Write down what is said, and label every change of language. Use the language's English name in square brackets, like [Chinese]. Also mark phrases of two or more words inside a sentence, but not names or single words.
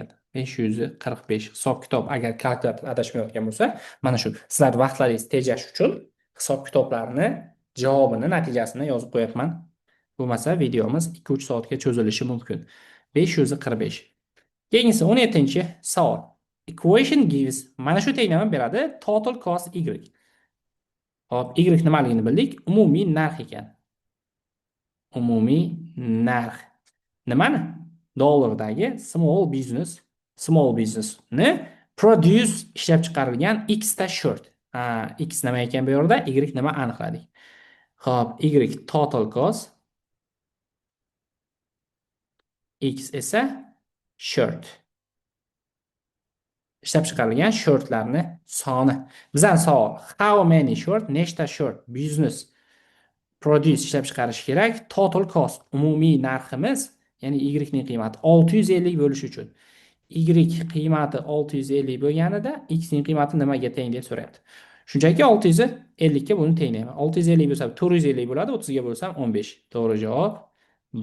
[Uzbek] 545 hisob kitob, agar kalkulyator adashmayotgan bo'lsa, mana shu sizlar vaqtlaringizni tejash uchun hisob kitoblarni javobini, natijasini yozib qo'yapman. Bo'lmasa videomiz 2-3 soatga cho'zilishi mumkin. 545. Keyingisi 17-savol. [English] Equation gives, [Uzbek] mana shu tenglama beradi, [English] total cost y. [Uzbek] Hop, y nimaligini bildik, umumiy narx ekan. Umumiy narx. Nimani? Dollardagi [English] small business [Uzbek] ni produce ishlab chiqarilgan x ta shirt. X nima ekan bu yerda? Y nima aniqladik. Xo'p, [English] y total cost, [Uzbek] x esa shirt. Ishlab chiqarilgan shortlarni soni. Bizdan savol, [English] how many short, nechta short business produce [Uzbek] ishlab chiqarish kerak? [English] Total cost, [Uzbek] umumiy narximiz, ya'ni y ning qiymati 650 bo'lishi uchun. Y qiymati 650 bo'lganida x ning qiymati nimaga teng deb so'rayapti. Shunchaki 650 ga buni tenglayman. 650 bo'lsa 450 bo'ladi, 30 ga bo'lsam 15. To'g'ri javob B.